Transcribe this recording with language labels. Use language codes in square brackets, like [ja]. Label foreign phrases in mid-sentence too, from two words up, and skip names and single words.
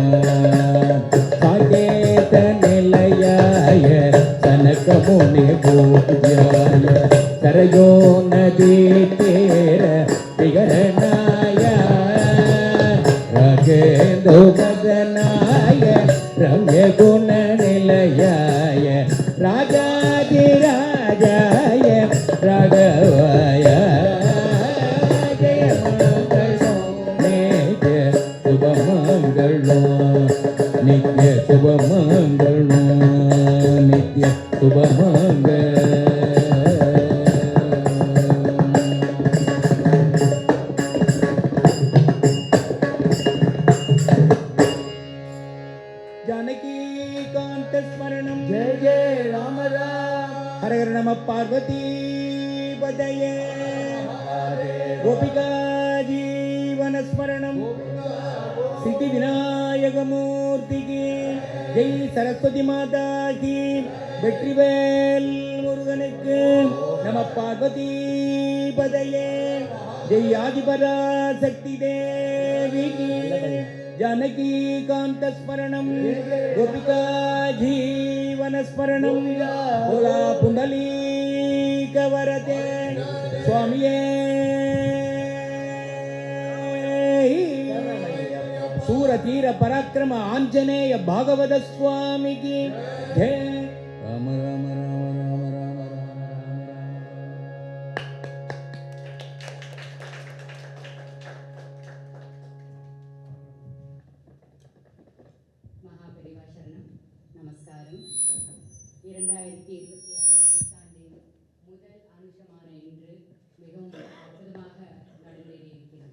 [sa] साकेत निलयाय सनक मुनि पूज्याय सरयो नदी तीर विगरणाय राघेन्दु बदनाय रम्य गुण निलयाय राजाधिराजाय राघवाय जय मङ्गलम् नित्य शुभमङ्गलम् नित्य शुभमङ्गलम्. [hi] जय जय राम राम हर हर नमः पार्वती पतये गोपिका जीवन स्मरणम सिद्धि विनायक मूर्ति की जय सरस्वती माता की [ta] வெற்றிவேல் முருகனுக்கு [hi] नमः पार्वती पतये जय आदिपराशक्ति देवी की जानकी कांत स्मरणम गोपिका जीवन स्मरणम बोला पुंडलीक वरते स्वामिये सूरतीर पराक्रम आंजनेय भागवत स्वामी की जय. राम राम राम राम राम [ta] மகாபெரிவா சரணம். நமஸ்காரம். 2026 புத்தாண்டின் முதல் அனுஷமான இன்று மிகவும் அற்புதமாக நடந்தேறியிருக்கிறது.